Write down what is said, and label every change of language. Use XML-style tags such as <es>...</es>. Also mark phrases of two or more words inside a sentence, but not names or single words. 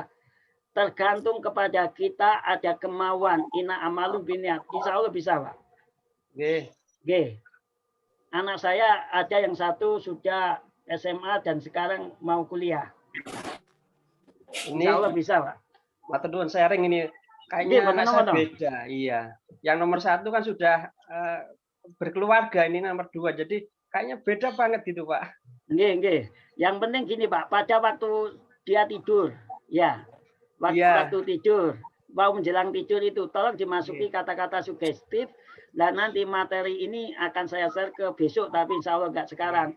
<id>Tergantung kepada kita ada kemauan.</id> <ar>إنما الأعمال بالنيات. إن شاء الله</ar> <id>bisa, Pak. Oke. Anak saya ada yang satu sudah SMA dan sekarang mau kuliah.</id> <ar>إن شاء الله bisa,</ar> <id>Pak.</id> <jv>Matur nuwun sharing ini.</jv> <id>Kayaknya anak saya beda. Iya. Yang nomor 1 kan sudah berkeluarga, ini nomor 2. Jadi kayaknya beda banget gitu, Pak. Nggih. Yang penting gini, Pak. Pada waktu dia tidur, ya. Waktu tidur, mau menjelang tidur itu tolong dimasuki kata-kata sugestif, dan nanti materi ini akan saya share ke besok, tapi</id> <ar>إن شاء الله</ar> <id>nggak sekarang.</id>